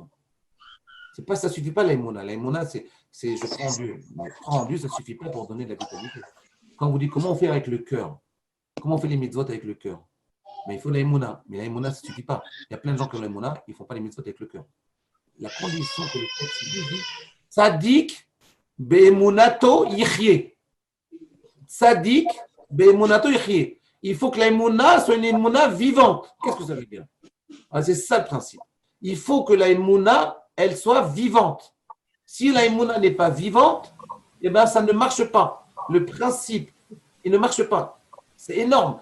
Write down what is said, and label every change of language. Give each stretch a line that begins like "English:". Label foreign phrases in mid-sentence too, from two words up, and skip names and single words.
French: Ça ne suffit pas la Emouna. La Emouna, c'est je prends Dieu. Mais prends Dieu, ça ne suffit pas pour donner de la vitalité. Quand on vous dit comment on fait avec le cœur, comment on fait les mitzvot avec le cœur? Mais il faut la Emouna. Mais la Emouna, ça ne suffit pas. Il y a plein de gens qui ont la Emouna, ils ne font pas les mitzvot avec le cœur. La condition que le texte dit,
Hebrew: צדיק באמונתו יחיה. צדיק באמונתו יחיה.
French: Il faut que la émouna soit une émouna vivante. Qu'est-ce que ça veut dire? C'est ça le principe. Il faut que la émouna, elle soit vivante. Si la émouna n'est pas vivante, eh ben, ça ne marche pas. Le principe, il ne marche pas. C'est énorme.